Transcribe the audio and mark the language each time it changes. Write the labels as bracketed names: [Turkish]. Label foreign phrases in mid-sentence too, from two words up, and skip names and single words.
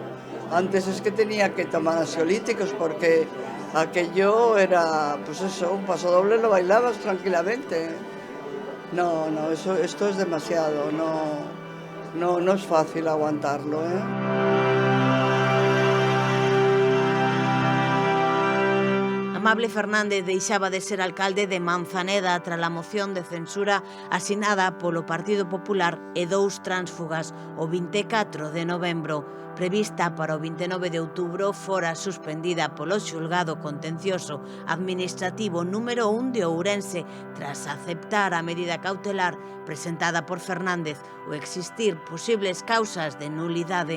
[Spanish] Antes es que tenía que tomar ansiolíticos porque aquello era, pues eso, un paso doble lo bailabas tranquilamente. No, esto es demasiado, no es fácil aguantarlo, [Galician] Amable Fernández deixaba de ser alcalde de Manzaneda tras a moción de censura asinada polo Partido Popular e 2 tránsfugas o 24 de novembro. Prevista para o 29 de outubro, fora suspendida polo xulgado contencioso administrativo número 1 de Ourense tras aceptar a medida cautelar presentada por Fernández o existir posibles causas de nulidade.